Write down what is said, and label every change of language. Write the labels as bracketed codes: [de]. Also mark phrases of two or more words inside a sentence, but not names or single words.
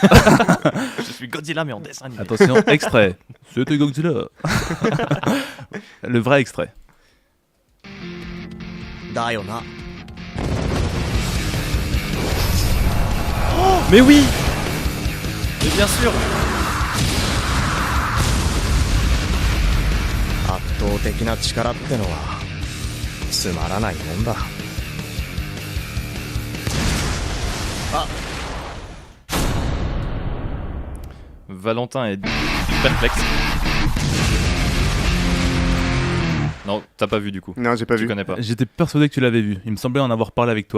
[fr] Je suis Godzilla, mais en dessin animé. Attention, extrait. C'était Godzilla. Le vrai extrait. Mais oui. Mais bien sûr. [ja] 圧倒的な力ってのはつまらないもんだ。 [fr] Valentin est perplexe. Non, t'as pas vu du coup. Non, j'ai pas Tu vu. connais pas. J'étais persuadé que tu l'avais vu. Il me semblait en avoir parlé avec toi,